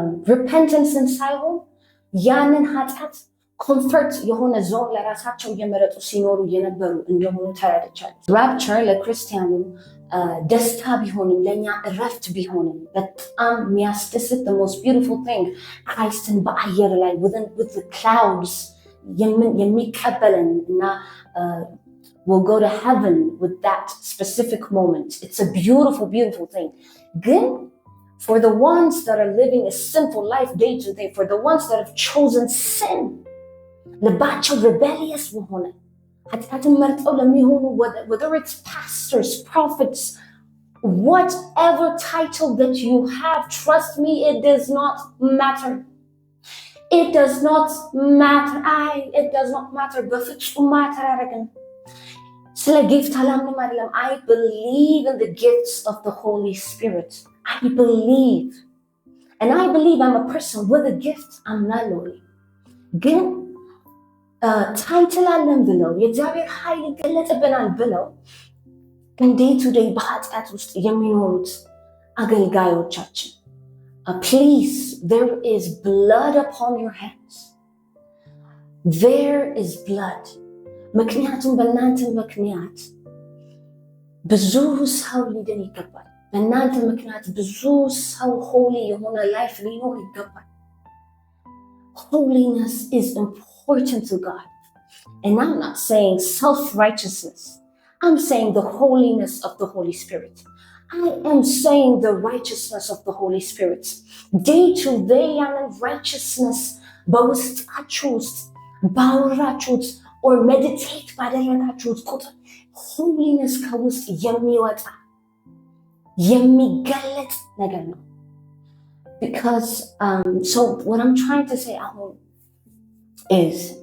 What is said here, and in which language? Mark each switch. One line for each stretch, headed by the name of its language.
Amharic: repentanceን ሳይሆን ያንን ኃጢአት ኮንፈርት የሆነ ዞን ለራሳቸው እየመረጡ ሲኖሩ የነበሩ እንደሆኑ ተረድቻለሁ። rapture ለክርስቲያኑ ደስታ ቢሆንም ለኛ እረፍት ቢሆንም በጣም የሚያስደስት
English: the most beautiful thing
Amharic: Christን በአየር ላይ
English: with the clouds
Amharic: የሚቀበለን እና
English: we'll go to heaven with that specific moment. It's a beautiful thing. ግን for the ones that are living a sinful life day to day, for the ones that have chosen sin,
Amharic: ልባቸው rebellious በሆነ ኃጢአትን መርጠው ለሚሆኑ
English: whether it's pastors, prophets, whatever title that you have, trust me, it does not matter. It does not matter. It does not matter.
Amharic: በፍጹም ማተር አያደርግም። ስለ ጊፍት አላምንም አይደለም።
English: I believe in the gifts of the Holy Spirit. I believe. And I believe I'm a person with a gift. I'm not lonely.
Amharic: ግን ታይትል አለን ብለው የእግዚአብሔር ኃይል ይገለጥብናል ብለው ዴይ ቱ ዴይ በኃጢአት ውስጥ የሚኖሩት አገልጋዮቻችን
English: please, there is blood upon your hands. There is blood.
Amharic: ምክንያቱም በእናንተ ምክንያት ብዙ ሰው ሊድን ይገባል። በእናንተ ምክንያት ብዙ ሰው holy የሆነ ላይፍ ሊኖር ይገባል።
English: Holiness is important to God. And I'm not saying self-righteousness. I'm saying the holiness of the Holy Spirit. I am saying the righteousness of the Holy Spirit. Day to day, and righteousness,
Amharic: በውስጣችሁ ውስጥ ባወራችሁ or meditate ባደረጋችሁት ቁጥር holiness ከውስጥ የሚወጣ የሚገለጥ ነገር ነው።
English: Because so what I'm trying to say is